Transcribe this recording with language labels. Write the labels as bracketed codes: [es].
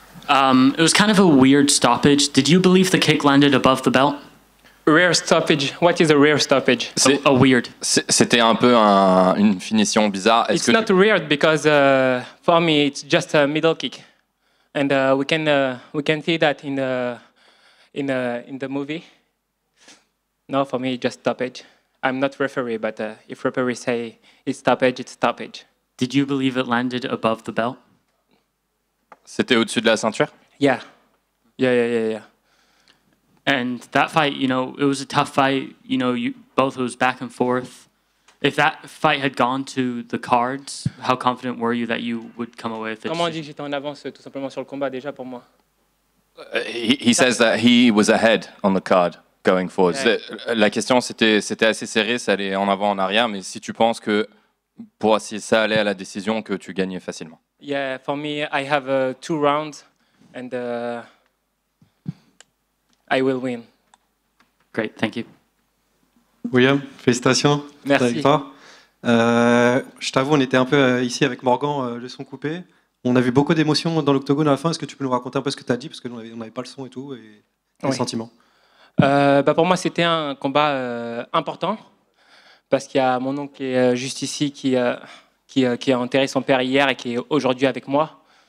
[en] It was kind of a weird stoppage. Did you believe the kick landed above the belt? Rare stoppage. What is a rare stoppage? A weird. [fr] C'était un peu une finition bizarre. [en] It's not weird because for me it's just a middle kick, and we can see that in the movie. No, for me it's just stoppage. I'm not referee, but if referee say it's stoppage, it's stoppage. Did you believe it landed above the belt? [fr] C'était au-dessus de la ceinture? [en] Yeah. And that fight, you know, it was a tough fight. You know, both it was back and forth. If that fight had gone to the cards, how confident were you that you would come away with it? [fr] Comment on dit que j'étais en avance tout simplement sur le combat déjà pour moi? [en] He says that he was ahead on the card going forward. Yeah. [fr] La question, c'était assez serré, ça allait en avant, en arrière, mais si tu penses que si ça allait à la décision, que tu gagnais facilement. [en] Yeah, for me, I have 2 rounds, and I will win. Great, thank you. [fr] William, félicitations. Merci. Je t'avoue, on était un peu ici avec Morgan, le son coupé. On a vu beaucoup d'émotions dans l'octogone à la fin. Est-ce que tu peux nous raconter un peu ce que tu as dit? Parce qu'on n'avait pas le son et tout, et les sentiments. Pour moi, c'était un combat important, parce qu'il y a mon oncle qui est juste ici, qui a enterré son père hier et qui est aujourd'hui avec moi.